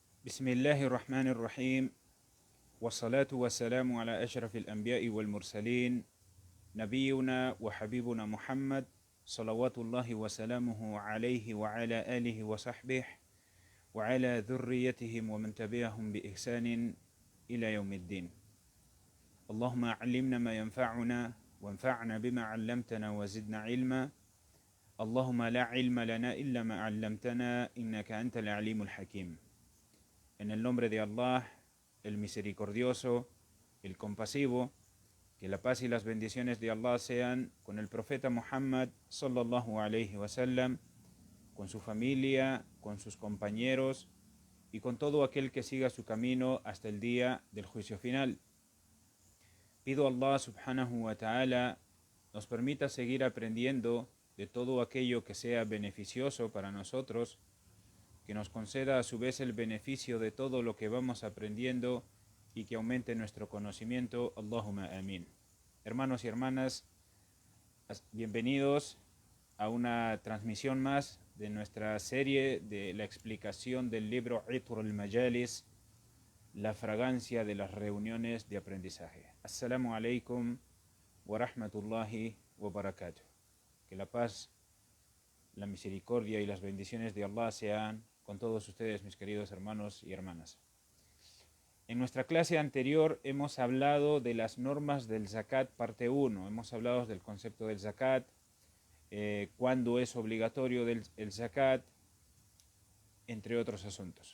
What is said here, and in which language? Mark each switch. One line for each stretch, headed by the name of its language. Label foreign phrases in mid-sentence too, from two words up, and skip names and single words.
Arabic: بسم الله الرحمن الرحيم والصلاة والسلام على أشرف الأنبياء والمرسلين نبينا وحبيبنا محمد صلوات الله وسلامه عليه وعلى آله وصحبه وعلى ذريتهم ومن تبعهم بإحسان إلى يوم الدين. اللهم علمنا ما ينفعنا وانفعنا بما علمتنا وزدنا علما. اللهم لا علم لنا إلا ما علمتنا إنك أنت العليم الحكيم.
Spanish: En el nombre de Allah, el misericordioso, el compasivo, que la paz y las bendiciones de Allah sean con el profeta Muhammad
Arabic: صلى الله عليه وسلم,
Spanish: con su familia, con sus compañeros y con todo aquel que siga su camino hasta el día del juicio final. Pido a Allah
Arabic: سبحانه وتعالى
Spanish: nos permita seguir aprendiendo de todo aquello que sea beneficioso para nosotros, que nos conceda a su vez el beneficio de todo lo que vamos aprendiendo y que aumente nuestro conocimiento.
Arabic: اللهم آمين.
Spanish: Hermanos y hermanas, bienvenidos a una transmisión más de nuestra serie de la explicación del libro Itr al-Majalis, la fragancia de las reuniones de aprendizaje.
Arabic: السلام عليكم ورحمة الله وبركاته.
Spanish: Que la paz, la misericordia y las bendiciones de Allah sean con todos ustedes, mis queridos hermanos y hermanas. En nuestra clase anterior hemos hablado de las normas del zakat parte 1. Hemos hablado del concepto del zakat, cuándo es obligatorio el zakat, entre otros asuntos.